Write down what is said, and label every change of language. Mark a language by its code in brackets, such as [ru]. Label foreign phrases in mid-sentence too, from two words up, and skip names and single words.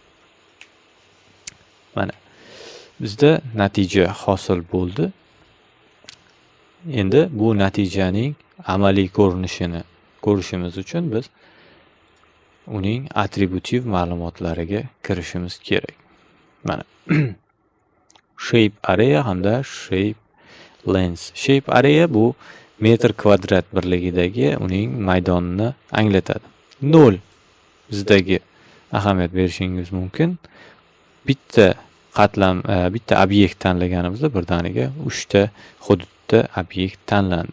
[uz] Mana bizda natija hosil bo'ldi. Endi bu natijaning amaliy ko'rinishini ko'rishimiz uchun biz uning atributiv ma'lumotlariga kirishimiz kerak. [en] Mana shape area hamda shape length. Shape area [uz] bu metr kvadrat birligidagi uning maydonini anglatadi. 0 bizdagi ahamiyat berishingiz mumkin. Bitta qatlam, bitta obyekt tanlaganimizda birdaniga 3 ta hududda obyekt tanlandi.